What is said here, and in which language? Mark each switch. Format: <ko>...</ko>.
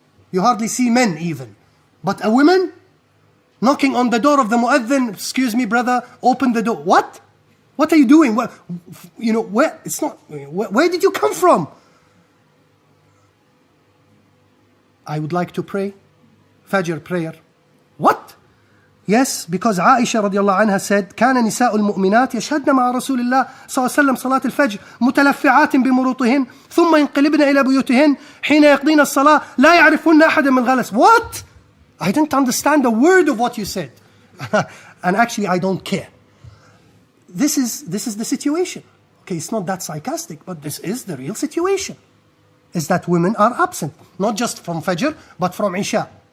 <en>You hardly see men even. But a woman knocking on the door of the muezzin, excuse me, brother, open the door. What? What are you doing? Where, where? It's not. Where did you come from? I would like to pray, Fajr prayer. What? Yes, because Aisha radiallahu anha said,</en> <ar>كان نساء المؤمنات يشهدن مع رسول الله صلى الله عليه وسلم صلاة الفجر متلفعات بمروطهن ثم ينقلبن إلى بيوتهن حين يقضين الصلاة لا يعرفن أحدا من غلس.</ar> <en>What? I didn't understand a word of what you said. And actually I don't care. This is the situation. Okay, it's not that sarcastic, but this is the real situation. Is that women are absent, not just from Fajr, but from Isha.</en>